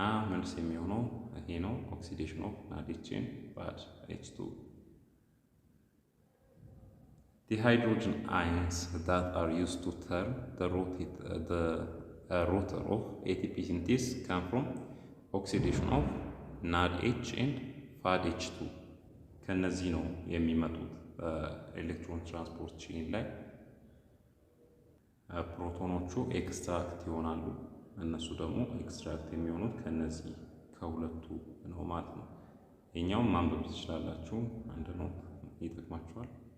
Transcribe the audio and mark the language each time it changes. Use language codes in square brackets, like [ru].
[am] መልስ የሚሆነው ይሄ ነው። [en] ኦክሲዴሽን ኦፍ NADH and FADH2. The hydrogen ions that are used to turn the rotor of ATP synthase come from oxidation of NADH and FADH2. [am] ከነዚህ ነው የሚመጡት ኤሌክትሮን ትራንስፖርት ቼን ላይ ፕሮቶኖቹ ኤክስትራክት ይሆናሉ። እነሱ ደግሞ ኤክስትራክት የሚሆኑት ከነዚህ ከሁለቱ ነው ማለት ነው። የኛውን ማንበብ ትችላላችሁ። አንድ ነው ይጠቅማችኋል።